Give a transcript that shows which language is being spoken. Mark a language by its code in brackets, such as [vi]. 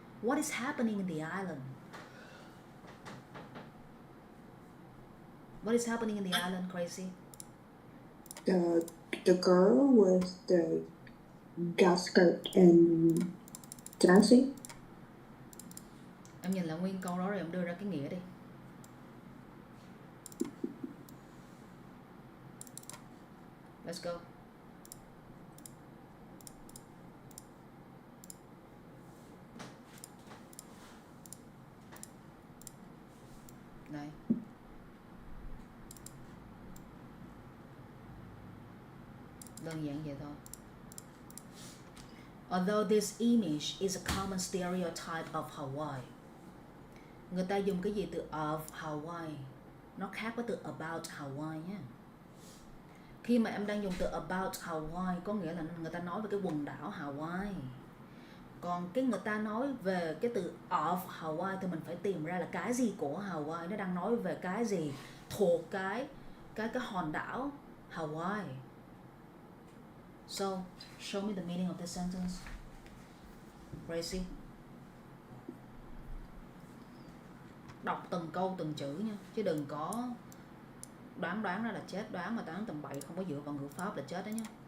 [en] What is happening in the island? What is happening in the island, Crazy? The girl with the gas skirt and dancing. [vi] Em nhìn lại nguyên câu đó rồi em đưa ra cái nghĩa đi. [en] Let's go. [vi] Này. Đơn giản vậy thôi. [en] Although this image is a common stereotype of Hawaii. [vi] Người ta dùng cái gì từ of Hawaii, nó khác với từ about Hawaii nhé. Khi mà em đang dùng từ about Hawaii có nghĩa là người ta nói về cái quần đảo Hawaii. Còn cái người ta nói về cái từ of Hawaii thì mình phải tìm ra là cái gì của Hawaii, nó đang nói về cái gì thuộc cái hòn đảo Hawaii. [en] So, show me the meaning of the sentence. Gracie. [vi] Đọc từng câu từng chữ nha, chứ đừng có đoán ra là chết, đoán mà đoán tầm bậy không có dựa vào ngữ pháp là chết đó nhé.